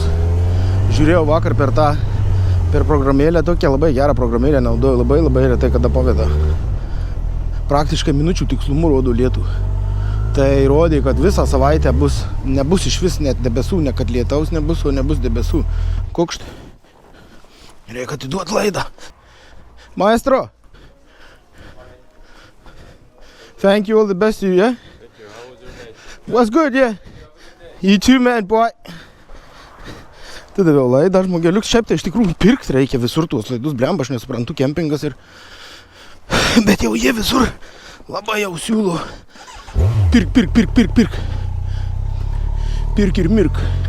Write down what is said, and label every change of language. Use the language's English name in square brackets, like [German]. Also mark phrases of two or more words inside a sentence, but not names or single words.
[Lithuanian] Žiūrėjau vakar per programėlę, tokia labai gerą programėlę naudoju, labai retai kada paveda. Praktiškai minučių tikslumu rodo lietų. Tai rodė, kad visą savaitę nebus iš vis net debesų, ne kad lietaus nebus, o nebus debesų. Kokšt. Reikia atiduoti laidą. Maestro. [English] Thank you, all the best to you, yeah? Thank you. How was your night? Was good, yeah. You too, man, boy. [Lithuanian] Tada vėl laidą, žmogeliuks, šiaip tai iš tikrųjų pirkt reikia visur tuos laidus, blemba, aš nesuprantu, kempingas ir... Bet jau jie visur labai jau siūlo. Pirk. Pirk ir mirk.